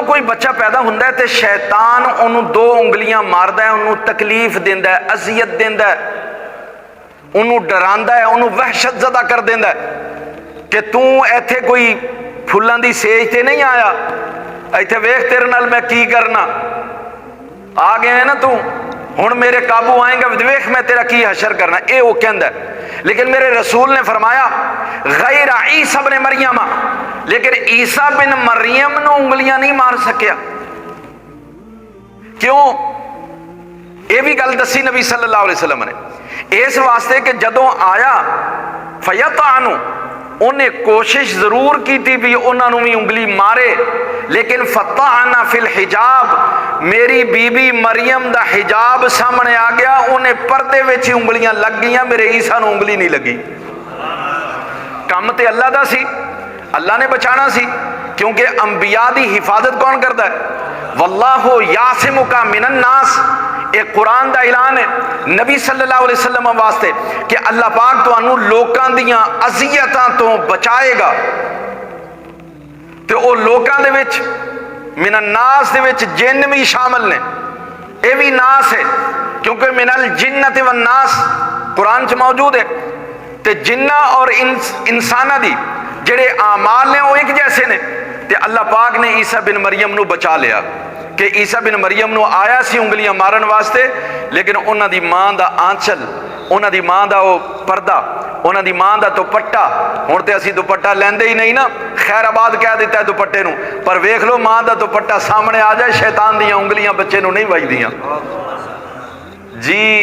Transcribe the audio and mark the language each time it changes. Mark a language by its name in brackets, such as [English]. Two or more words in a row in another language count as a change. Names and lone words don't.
[Punjabi] کوئی بچہ پیدا ہوندا ہے تو شیطان انہوں نے دو انگلیاں ماردا ہے، انہوں نے تکلیف دیندا ہے، اذیت دیندا ہے، انہوں نے ڈراندا ہے، انہوں نے وحشت زدہ کر دیندا ہے کہ تو ایتھے کوئی پھلاں دی سیج تے نہیں آیا، ایتھے ویکھ تیرے نال میں کی کرنا، آ گیا ہے نا تو، ہن میرے قابو آئے گا، ویکھ میں تیرا کی حشر کرنا، یہ وہ کہندا ہے. لیکن میرے رسول نے فرمایا غیر عیسیٰ بن مریم، لیکن عیسیٰ بن مریم نے انگلیاں نہیں مار سکیا. کیوں? یہ بھی گل دسی نبی [Arabic] صلى الله عليه وسلم [Punjabi] نے، اس واسطے کہ جدوں آیا فیتانو، انہیں کوشش ضرور کی تھی بھی انہوں نے بھی انگلی مارے، لیکن [Arabic] فطعن في الحجاب, [Punjabi] میری بی بی مریم دا حجاب سامنے آ گیا، انہیں پردے وچ انگلیاں لگ گئی، میرے عیسیٰ نوں انگلی نہیں لگی. کام تے اللہ دا سی، اللہ نے بچانا سی، کیونکہ انبیاء دی حفاظت کون کرتا ہے? [Arabic] والله يعصمك من الناس, [Punjabi] ایک قرآن دا اعلان ہے نبی [Arabic] صلى الله عليه وسلم [Punjabi] واسطے کہ اللہ پاک تہانوں لوکاں دیاں اذیتاں تو بچائے گا. تو وہ لوکاں دے وچ [Arabic] من الناس [Punjabi] دے وچ جن بھی شامل نے، یہ بھی ناس ہے، کیونکہ [Arabic] من الجنة والناس [Punjabi] قرآن چ موجود ہے. تو جناں اور انساناں دی جہڑے اعمال نے وہ ایک جیسے نے. تو اللہ پاک نے عیسیٰ بن مریم نوں بچا لیا کہ عیسیٰ بن مریم نوں آیا سی انگلیاں مارن واسطے، لیکن انہاں دی ماں دا آنچل، انہاں دی ماں دا وہ پردہ، انہاں دی ماں دا دوپٹہ، ہن تے اسیں دوپٹہ لیندے ہی نہیں نا، خیرآباد کہہ دتا ہے دوپٹے نوں، پر ویکھ لو ماں دا دوپٹہ سامنے آ جائے، شیطان دیاں انگلیاں بچے نوں نہیں وجدیاں جی.